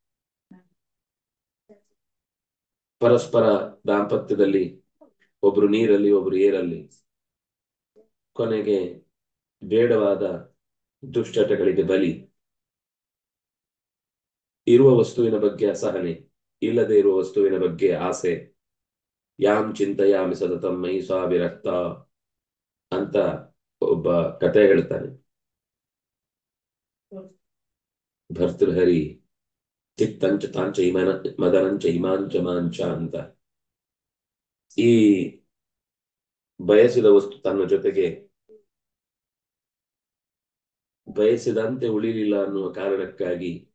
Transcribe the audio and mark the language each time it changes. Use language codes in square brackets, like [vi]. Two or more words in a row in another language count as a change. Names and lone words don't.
[kn] ಪರಸ್ಪರ ದಾಂಪತ್ಯದಲ್ಲಿ ಒಬ್ರು ನೀರಲ್ಲಿ ಒಬ್ರು ಏರಲ್ಲಿ, ಕೊನೆಗೆ ಬೇಡವಾದ ದುಶ್ಚಟಗಳಿಗೆ ಬಲಿ. ಇರುವ ವಸ್ತುವಿನ ಬಗ್ಗೆ ಅಸಹನೆ, ಇಲ್ಲದೆ ಇರುವ ವಸ್ತುವಿನ ಬಗ್ಗೆ ಆಸೆ. [sa] ಯಾಂ ಚಿಂತೆಯಾಮಿ ಸತತಂ ಮಯಿ ಸಾ ವಿರಕ್ತ [kn] ಅಂತ ಒಬ್ಬ ಕತೆ ಹೇಳ್ತಾನೆ. [sa] ಭರ್ತೃಹರಿ ಚಿತ್ತಂಚ ತಾಂಚ ಮದನಂಚ ಇಮಾಂಚ ಮಾಂಚ ಅಂತ. [kn] ಈ ಬಯಸಿದ ವಸ್ತು ತನ್ನ ಜೊತೆಗೆ ಬಯಸಿದಂತೆ ಉಳಿಲಿಲ್ಲ ಅನ್ನುವ ಕಾರಣಕ್ಕಾಗಿ